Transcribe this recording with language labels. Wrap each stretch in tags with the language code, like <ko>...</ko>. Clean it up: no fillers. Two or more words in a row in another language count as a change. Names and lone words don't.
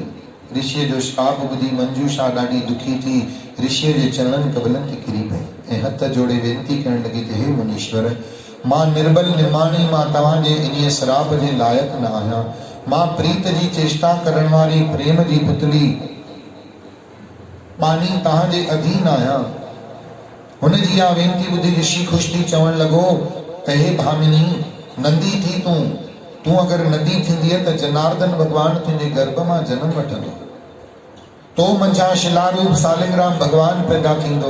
<sd>ऋषिअ जो श्राप ॿुधी मंजूषा ॾाढी दुखी थी ऋषिअ जे चरणनि कबलनि ते किरी पई ऐं हथ जोड़े वेनती करण लॻी त हे मुनीश्वर, मां निर्बल निमाणी, मां तव्हांजे इन्हीअ श्राप जे लाइक़ु न आहियां। मां प्रीत जी चेष्टा करण वारी प्रेम जी पुतली बानी तव्हांजे अधीन आहियां। हुनजी इहा वेनती ॿुधी ऋषि ख़ुशि थी चवण लॻो त हे भामिनी, नंदी थी तूं अगरि नदी थींदीअ त जनार्दन भगवान तुंहिंजे गर्भ मां जनम वठंदो, तो मंझां शिलारूप सालिग्राम भगवान पैदा थींदो।</sd>